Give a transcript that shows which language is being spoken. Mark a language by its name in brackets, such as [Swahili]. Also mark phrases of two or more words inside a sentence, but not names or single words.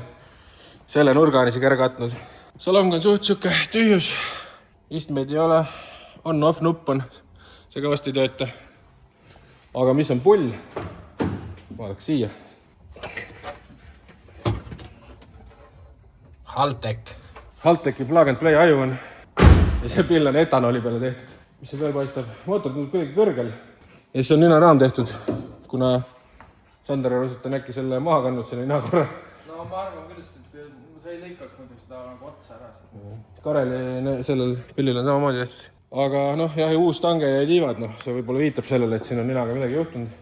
[Estonian] Selle nurga on isegi ära katnud. Salong on suht siuke tühjus. Istmeid ei ole. On-off nupp on. See ka vast ei tööta. Aga mis on pull? Vaadaks siia. Halteki [English] plug and play [Estonian] aju on. Ja see pill on etanooli peale tehtud. Mis see veel paistab? Mootor tundub kuidagi kõrgel. Ja siis on ninaraam tehtud, kuna Sander arvas, et on äkki selle maha kandnud selle ninakorra. Ma arvan küll, et sa ei lõikaks muidu seda nagu otsa ära. Kareli sellel pillil on samamoodi tehtud. Aga jah, uus tange ja tiivad, see võib-olla viitab sellele, et siin on ninaga midagi juhtunud.